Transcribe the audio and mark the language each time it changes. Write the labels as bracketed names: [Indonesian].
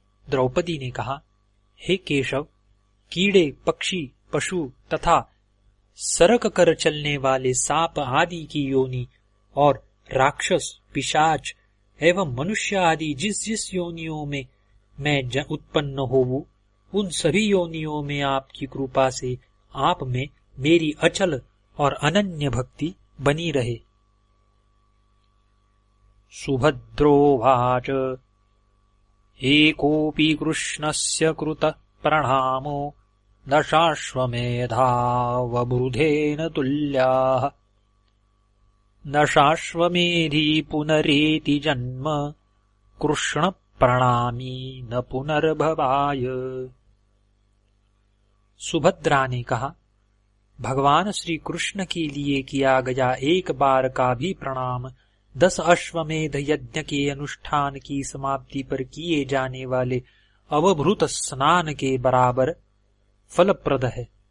[Hindi] द्रौपदी ने कहा, हे केशव, कीड़े, पक्षी, पशु तथा सरक कर चलने वाले सांप आदि की योनि और राक्षस, पिशाच एवं मनुष्य आदि जिस जिस योनियों में मैं उत्पन्न होऊं, उन सभी योनियों में आपकी कृपा से आप में मेरी अचल और अनन्य भक्ति बनी रहे। [Sanskrit] सुभद्रोवाच एकोऽपि कृष्णस्य कृतः प्रणामो दशाश्वमेधावबुधेन तुल्याः दशाश्वमेधी पुनरेति जन्म कृष्ण प्रणामी न पुनर्भवाय। [Hindi] सुभद्रा ने कहा, भगवान श्री कृष्ण के लिए किया गया एक बार का भी प्रणाम 10 अश्वमेध यज्ञ के अनुष्ठान की समाप्ति पर किए जाने वाले अवभृत स्नान के बराबर फलप्रद है।